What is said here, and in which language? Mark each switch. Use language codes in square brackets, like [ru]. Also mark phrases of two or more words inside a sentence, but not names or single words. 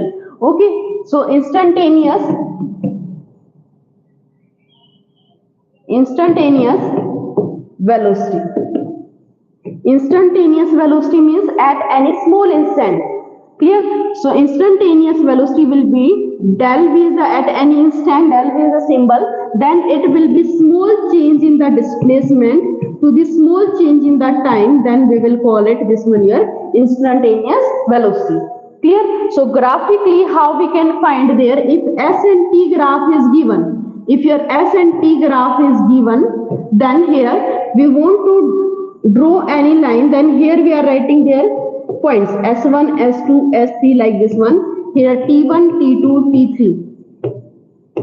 [en] Okay, so instantaneous velocity. Instantaneous velocity means at any small instant. Clear? So instantaneous velocity will be del v is at any instant, del v is a symbol, then it will be small change in the displacement to the small change in the time, then we will call it this one here instantaneous velocity. Clear? So graphically how we can find there, if S and T graph is given, if your S and T graph is given, then here we want to draw any line, then here we are writing there points S1, S2, S3 like this one, here T1, T2, T3.